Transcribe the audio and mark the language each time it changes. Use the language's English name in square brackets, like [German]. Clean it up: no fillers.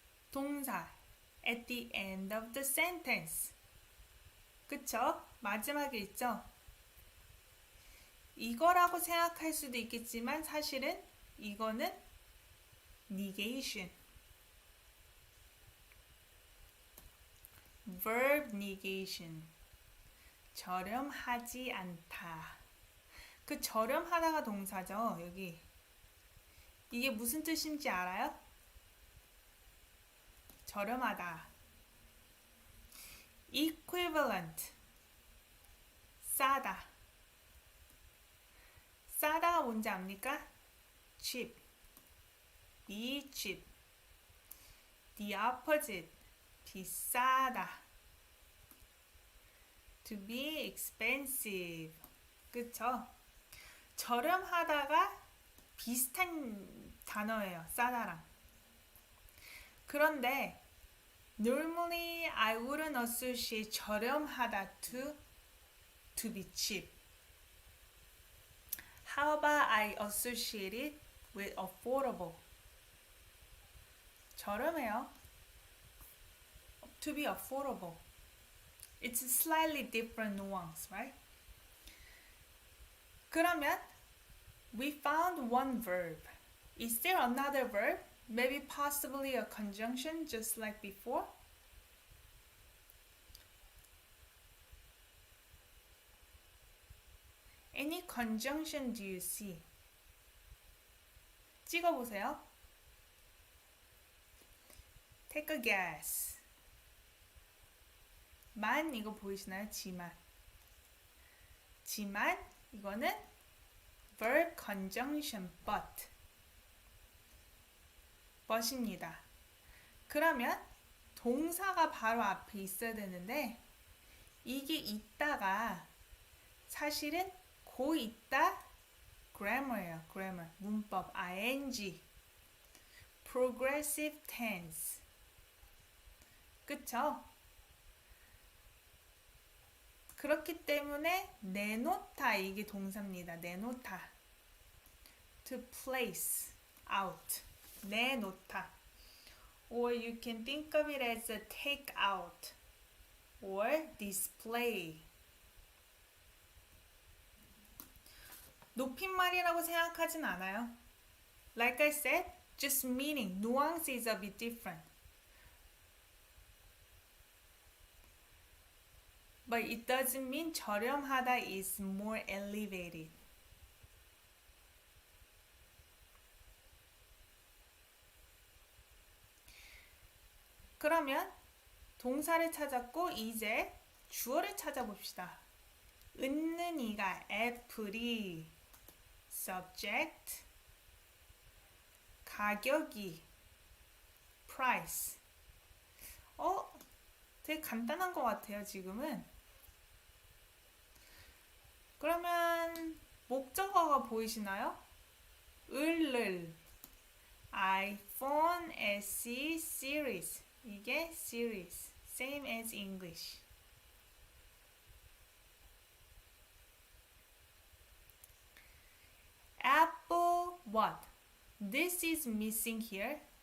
[English] 동사 at the end of the sentence. [Korean] 그쵸? 마지막에 있죠? 이거라고 생각할 수도 있겠지만 사실은 이거는 negation. [English] verb negation. [Korean] 저렴하지 않다. 그 저렴하다가 동사죠, 여기. 이게 무슨 뜻인지 알아요? 저렴하다. equivalent. 싸다. 싸다가 뭔지 압니까? [English] cheap. be cheap. The opposite. [Korean] 비싸다. [English] To be expensive. [Korean] 그쵸? 저렴하다가 비슷한 단어예요. 싸다랑. 그런데 [English] normally I wouldn't associate 저렴하다 to be cheap. How about I associate it with affordable? [Korean] 저렴해요. [English] To be affordable. It's a slightly different nuance, right? [Korean] 그러면 [English] we found one verb. Is there another verb? Maybe possibly a conjunction just like before? Any conjunction do you see? [Korean] 찍어보세요. [English] Take a guess. [Korean] 만 이거 보이시나요? 지만. 지만 이거는 [English] verb conjunction but. [Korean] but입니다. 그러면 동사가 바로 앞에 있어야 되는데 이게 있다가 사실은 고 있다 grammar예요. [English] grammar. [Korean] 문법 [English] ing. progressive tense. [Korean] 그쵸? 그렇기 때문에 내놓다 이게 동사입니다. [English] 내놓다. To place out. 내놓다. Or you can think of it as a take out or display. [Korean] 높임말이라고 생각하진 않아요. [English] Like I said, just meaning, nuance is a bit different. But it doesn't mean 저렴하다 is more elevated. [Korean] 그러면 동사를 찾았고 이제 주어를 찾아봅시다. 은는 이가 애플이 subject, 가격이 price. 되게 간단한 것 같아요, 지금은. 그러면 목적어가 보이시나요? 을을 [English] iPhone SE series. [Korean] 이게 [English] series. Same as English. Apple what? This is missing here.